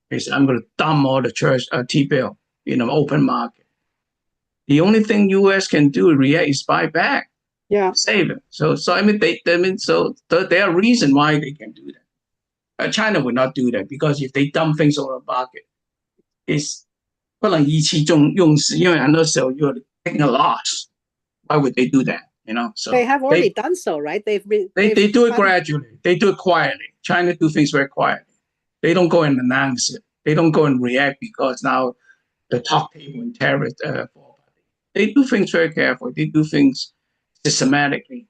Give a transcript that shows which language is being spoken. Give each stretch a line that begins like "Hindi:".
English: They said, I'm going to dump all the T-bill in an open market. The only thing U.S. can do is react is buy back. Yeah. Save it. So I mean, there are reasons why they can do that. China would not do that, because if they dump things on the market, it's
Chinese: 不能意气用事，因为很多时候
English: you're taking a loss. Why would they do that? So They have already done so, right? they do it gradually. They do it quietly. China do things very quietly. They don't go and announce it. They don't go and react because now the top table in terrorist. They do things very carefully. They do things systematically.